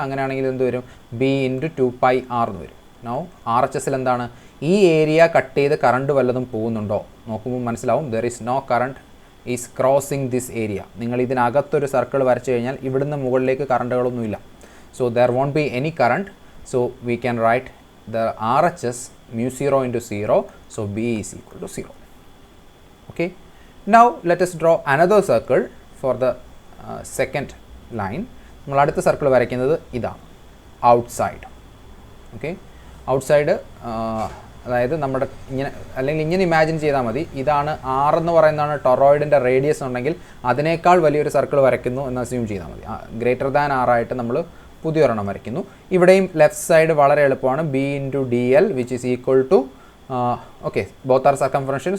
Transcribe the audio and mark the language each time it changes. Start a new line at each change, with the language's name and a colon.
Malayalam: അങ്ങനെയാണെങ്കിൽ എന്ത് വരും, ബി ഇൻറ്റു 2πr എന്ന് വരും. നൗ ആർ എച്ച് എസിൽ എന്താണ്, ഈ ഏരിയ കട്ട് ചെയ്ത് കറണ്ട് വല്ലതും പോകുന്നുണ്ടോ നോക്കുമ്പോൾ മനസ്സിലാവും,
English: There is no current is crossing this area.
Malayalam: നിങ്ങൾ ഇതിനകത്തൊരു സർക്കിൾ വരച്ചു കഴിഞ്ഞാൽ ഇവിടുന്ന് മുകളിലേക്ക് കറണ്ടുകളൊന്നുമില്ല.
English: So there won't be any current. So we can write the R H S mu0 into 0. So B is equal to 0. Okay. Now let us draw another circle for the second line.
Malayalam: നമ്മൾ അടുത്ത circle വരയ്ക്കുന്നത് ഇതാണ്, outside. Okay, outside അതായത് നമ്മുടെ ഇങ്ങനെ അല്ലെങ്കിൽ ഇങ്ങനെ imagine ചെയ്താൽ മതി. ഇതാണ് ആർ എന്ന് പറയുന്നതാണ് ടൊറോയിഡിൻ്റെ റേഡിയസ് ഉണ്ടെങ്കിൽ അതിനേക്കാൾ വലിയൊരു സർക്കിൾ വരയ്ക്കുന്നു എന്ന് അസ്യൂം ചെയ്താൽ മതി. ഗ്രേറ്റർ ദാൻ ആറായിട്ട് നമ്മൾ പുതിയൊരെണ്ണം വരയ്ക്കുന്നു. ഇവിടെയും ലെഫ്റ്റ് സൈഡ് വളരെ എളുപ്പമാണ്, B into D L which is equal to, okay,
English: Both are circumferential.